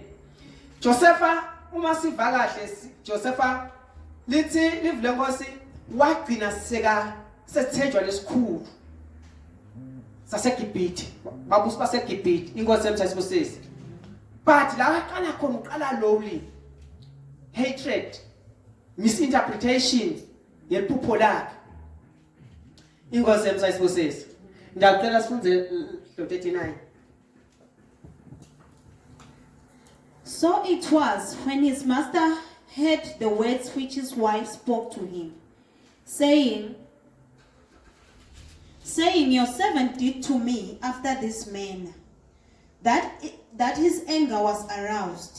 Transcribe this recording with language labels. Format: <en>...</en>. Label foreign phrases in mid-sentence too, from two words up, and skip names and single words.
<ss>Josepha uma siva kahle Josepha lithi live lenkosi wagcina sethenjwa lesikhulu saseGibhithe babusi baseGibhithe inkosi yemsayisibusisi. But la aqala khona uqala</ss> <en>lowly hatred, misinterpretation</en> <ss>yeliphupho lakhe. Inkosi yemsayisibusisi. Ndiyacela sifunze 39.</ss> <en>So it was when his master heard the words which his wife spoke to him, saying, your servant did to me after this manner, that his anger was aroused.</en>